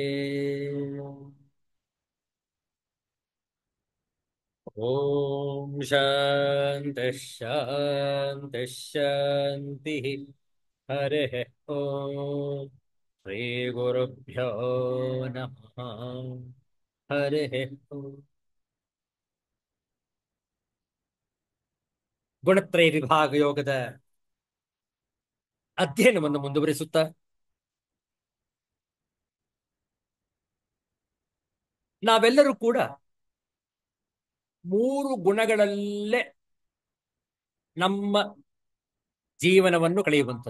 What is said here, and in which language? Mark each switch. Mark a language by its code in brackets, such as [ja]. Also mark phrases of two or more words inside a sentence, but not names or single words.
[sa] ॐ शान्तिः शान्तिः शान्तिः। हरिः ॐ श्रीगुरुभ्यो नमः। हरिः ॐ [kn] ಗುಣತ್ರಯ ವಿಭಾಗ ಯೋಗದ ಅಧ್ಯಯನವನ್ನು ಮುಂದುವರಿಸುತ್ತಾ ನಾವೆಲ್ಲರೂ ಕೂಡ ಮೂರು ಗುಣಗಳಲ್ಲೇ ನಮ್ಮ ಜೀವನವನ್ನು ಕಳೆಯುವಂಥದ್ದು.